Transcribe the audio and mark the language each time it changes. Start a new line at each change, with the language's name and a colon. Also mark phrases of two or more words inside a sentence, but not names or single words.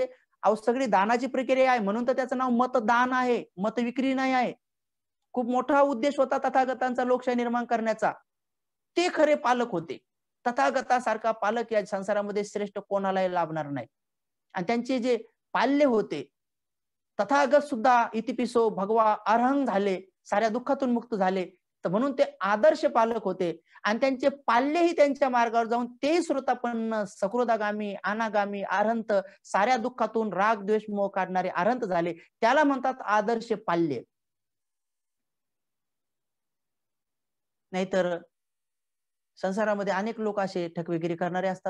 Marathi: अहो सगळी दानाची प्रक्रिया आहे, म्हणून तर त्याचं नाव मतदान आहे, मतविक्री नाही आहे. खूप मोठा उद्देश होता तथागतांचा लोकशाही निर्माण करण्याचा. ते खरे पालक होते. तथागतासारखा पालक या संसारामध्ये श्रेष्ठ कोणालाही लाभणार नाही. आणि त्यांचे जे पाल्य होते, तथागत सुद्धा
Pali: इतिपिसो भगवा अरहंग
Marathi: झाले, साऱ्या दुःखातून मुक्त झाले. तर म्हणून ते आदर्श पालक होते आणि त्यांचे पाल्यही त्यांच्या मार्गावर जाऊन ते श्रोतापन्न, सकृदागामी, अनागामी, अरहंत, साऱ्या दुःखातून राग द्वेष मोह काढणारे अरहंत झाले. त्याला म्हणतात आदर्श पाल्य. नाहीतर संसारामध्ये अनेक लोक असे ठकवेगिरी करणारे असतात.